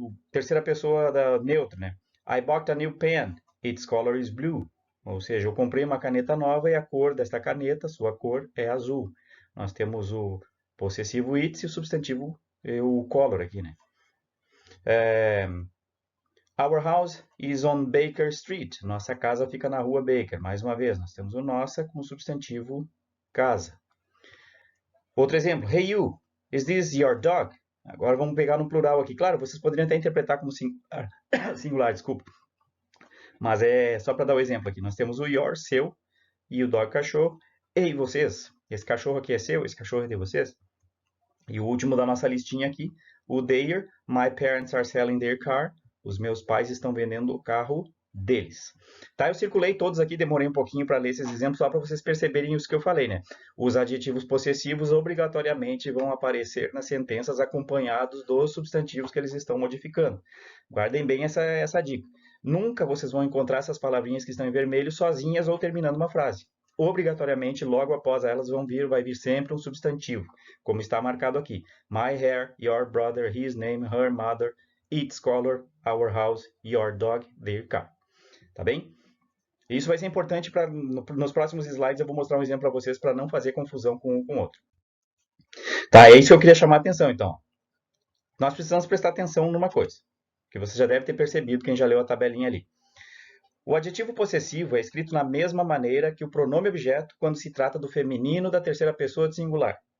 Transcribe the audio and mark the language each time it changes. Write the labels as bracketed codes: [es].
[pt] Terceira pessoa da neutra, né? [en] I bought a new pen. Its color is blue. [pt] Ou seja, eu comprei uma caneta nova e a cor desta caneta, sua cor, é azul. Nós temos o possessivo its e o substantivo, o color aqui, né? [en] Our house is on Baker Street. [pt] Nossa casa fica na rua Baker. Mais uma vez, nós temos o nossa com o substantivo casa. Outro exemplo. [en] Hey you, is this your dog? [pt] Agora vamos pegar no plural aqui. Claro, vocês poderiam até interpretar como singular, desculpa. Mas é só para dar o exemplo aqui. Nós temos o your, seu, e o dog, cachorro. Ei, vocês, esse cachorro aqui é seu, esse cachorro é de vocês? E o último da nossa listinha aqui, o their, [en] my parents are selling their car. [pt] Os meus pais estão vendendo o carro deles. Tá, eu circulei todos aqui, demorei um pouquinho para ler esses exemplos, só para vocês perceberem isso que eu falei, né? Os adjetivos possessivos obrigatoriamente vão aparecer nas sentenças acompanhados dos substantivos que eles estão modificando. Guardem bem essa dica. Nunca vocês vão encontrar essas palavrinhas que estão em vermelho sozinhas ou terminando uma frase. Obrigatoriamente, logo após elas vai vir sempre um substantivo, como está marcado aqui. [en] My hair, your brother, his name, her mother, its color, our house, your dog, their car. [pt] Tá bem? Isso vai ser importante para nos próximos slides eu vou mostrar um exemplo para vocês para não fazer confusão com um com o outro. Tá, é isso que eu queria chamar a atenção, então. Nós precisamos prestar atenção numa coisa, que você já deve ter percebido quem já leu a tabelinha ali. O adjetivo possessivo é escrito na mesma maneira que o pronome objeto quando se trata do feminino da terceira pessoa de singular.